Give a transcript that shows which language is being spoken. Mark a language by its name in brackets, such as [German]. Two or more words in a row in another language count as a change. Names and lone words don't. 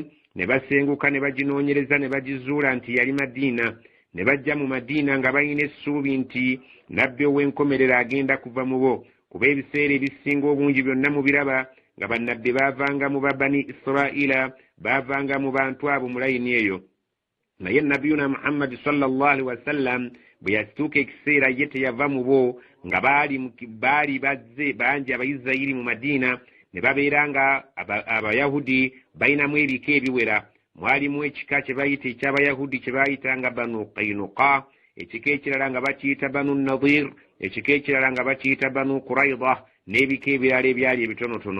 [Ganda] Ne basenguka ne baginoonyereza ne bagizuula nti yali Madiina. Ne bajja mu Madiina nga balina essuubi nti nabbi ow'enkomerero agenda kuva mu bo, kuba ebiseera ebisinga obungi byonna mu biraba nga bannabbi baavanga mu Bani Israila, baavanga mu bantu abo mu layini eyo. naye nabiyuna Muhammad [Arabic] صلى الله عليه وسلم [Ganda] bwe yasituuka ekiseera ye teyava mu bo nga baali bazze bangi Abayisirayiri mu Madiina ne babeera nga Abayahudi balinamu ebika ebiwera. Mwalimu ekika kye bayita eky'Abayahudi kye bayitanga Banu Qaynuqa, ekika ekirala nga bakiyita Banu Nadir, ekika ekirala nga bakiyita Banu Qurayza, n'ebika ebirala ebyali ebitonotono.